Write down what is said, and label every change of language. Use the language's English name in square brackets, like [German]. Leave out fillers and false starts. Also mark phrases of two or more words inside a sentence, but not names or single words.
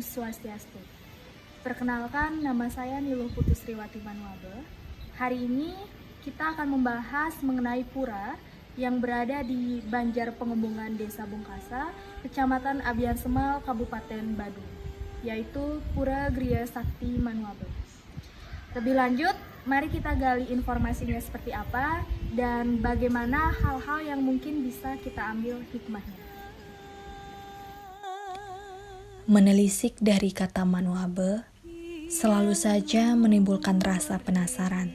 [Indonesian] Swastiastu. Perkenalkan, nama saya Niluh Putu Sriwati Manuabe. Hari ini kita akan membahas mengenai pura yang berada di Banjar Pengembangan Desa Bungkasa, Kecamatan Abian Semal, Kabupaten Badung, yaitu Pura Griya Sakti Manuabe. Lebih lanjut, mari kita gali informasinya seperti apa dan bagaimana hal-hal yang mungkin bisa kita ambil hikmahnya. Menelisik dari kata Manuabe selalu saja menimbulkan rasa penasaran.